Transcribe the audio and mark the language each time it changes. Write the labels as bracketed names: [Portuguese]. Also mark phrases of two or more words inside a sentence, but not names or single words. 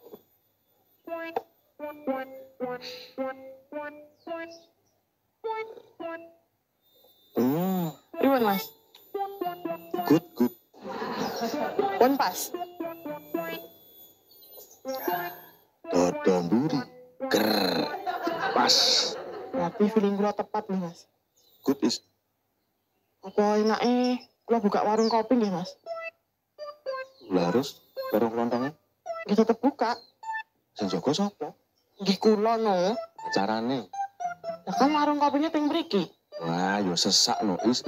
[Javanese] Pripun, Mas? Good. Pun pas. Dodo mburi. Ker. Pas. Berarti feeling kula tepat nih, Mas. Good is. Apa enake kula buka warung kopi nggih, Mas? [Indonesian] Lah harus bareng kelontongnya. [Javanese] Nggih tetep buka. Sing jaga sapa? Nggih kula no. Carane. Lah kan warung kopinya teng mriki. Wah, yo sesak no. Is.